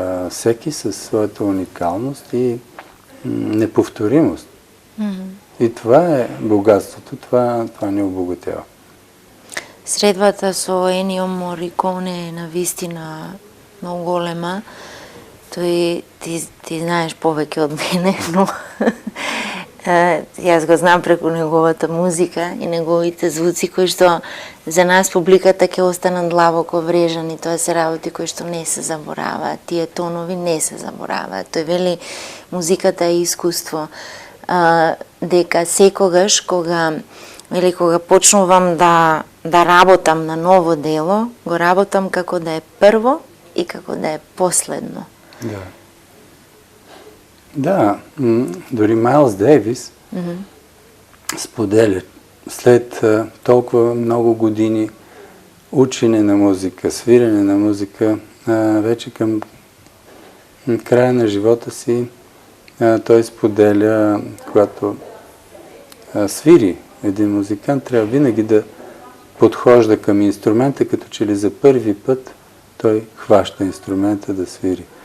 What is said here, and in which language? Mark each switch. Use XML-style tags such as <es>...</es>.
<bg>Всеки със своята уникалност и неповторимост. И това е богатството, това ни обогатява.</bg> <mk>Средбата со Енио Мориконе е навистина много голема. Тој, ти знаеш повеќе од мене, но јас го знам преку неговата музика и неговите звуци кои што за нас публиката ќе останат длабоко врежани. Тоа се работи кои што не се забораваат. Тие тонови не се забораваат. Тој вели музиката е искуство. Дека секогаш кога почнувам да работам на ново дело, го работам како да е прво и како да е последно.</mk> <bg>Да, дори Майлз Дейвис споделя след толкова много години учене на музика, свирене на музика, вече към края на живота си той споделя, когато свири един музикант, трябва винаги да подхожда към инструмента, като че ли за първи път той хваща инструмента да свири.</bg>